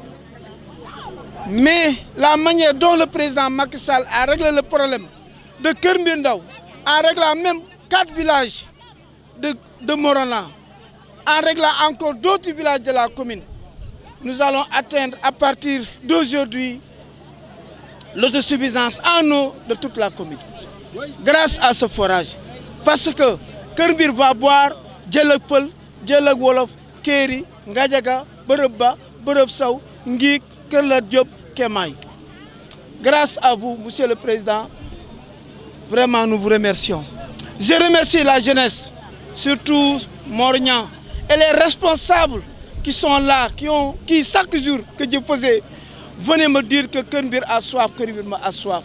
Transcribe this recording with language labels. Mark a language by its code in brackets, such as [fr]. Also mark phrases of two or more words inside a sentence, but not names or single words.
[fr] Mais la manière dont le président Macky Sall a réglé le problème de Keur Mbir Ndaw, en réglant même 4 villages de Morolan, en réglant encore d'autres villages de la commune, nous allons atteindre à partir d'aujourd'hui l'autosuffisance en eau de toute la commune. Grâce à ce forage. Parce que Keur Mbir va boire Djelek Peul, Djelek Wolof, Kéri, Ngadiaga, Beureuba, Beureup Sow, Ngik, Keur Lat Diop, Kemaï. Grâce à vous, monsieur le président, vraiment nous vous remercions. Je remercie la jeunesse, surtout Morgnan, et les responsables qui sont là, qui chaque jour que Dieu faisait, venaient me dire que Keur Mbir a soif, Keur Mbir a soif.